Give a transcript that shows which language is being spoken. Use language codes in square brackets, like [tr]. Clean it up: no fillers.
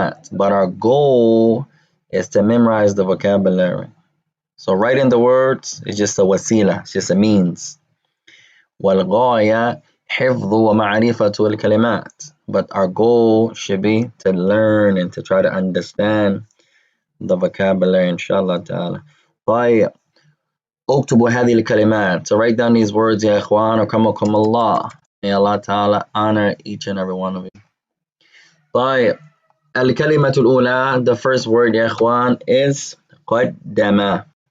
[en] But our goal is to memorize the vocabulary. So writing the words is just a wasila, it's just a means. [ar] والغاية حفظ ومعرفة الكلمات. [en] But our goal should be to learn and to try to understand the vocabulary, inshallah ta'ala. [ar] طيب, اكتبوا هذه الكلمات. [en] So write down these words [ar] يا إخوان أكرمكم الله. [en] May Allah ta'ala honor each and every one of you. [ar] طيب, الكلمة الأولى, [en] the first word [ar] يا إخوان, [en] is [ar] قدم.